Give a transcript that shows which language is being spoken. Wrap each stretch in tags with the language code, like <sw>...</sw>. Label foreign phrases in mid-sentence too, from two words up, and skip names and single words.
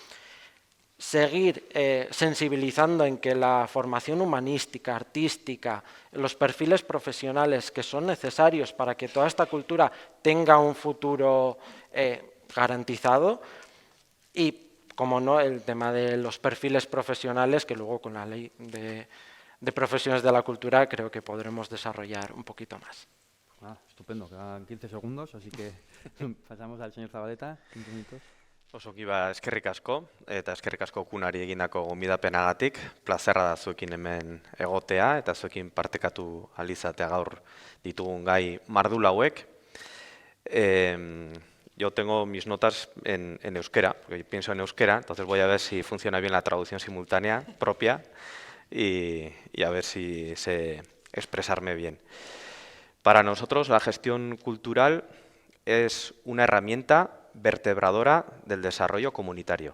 <es>seguir sensibilizando en que la formación humanística, artística, los perfiles profesionales que son necesarios para que toda esta cultura tenga un futuro garantizado, y, como no, el tema de los perfiles profesionales, que luego con la ley de profesiones de la cultura creo que podremos desarrollar un poquito más. Estupendo, quedan 15 segundos, así que pasamos al señor Zabaleta, 5 minutos.</es> <eu>Osoki eskerrik asko, eta eskerrik asko kunari egindako gonbidapenagatik. Plazerra da zuekin hemen egotea, eta zuekin partekatu alizatea gaur ditugun gai mardul hauek.</eu> <es>Yo tengo mis notas en euskera, porque pienso en euskera, entonces voy a ver si funciona bien la traducción simultánea propia y a ver si sé expresarme bien. Para nosotros la gestión cultural es una herramienta vertebradora del desarrollo comunitario.</es>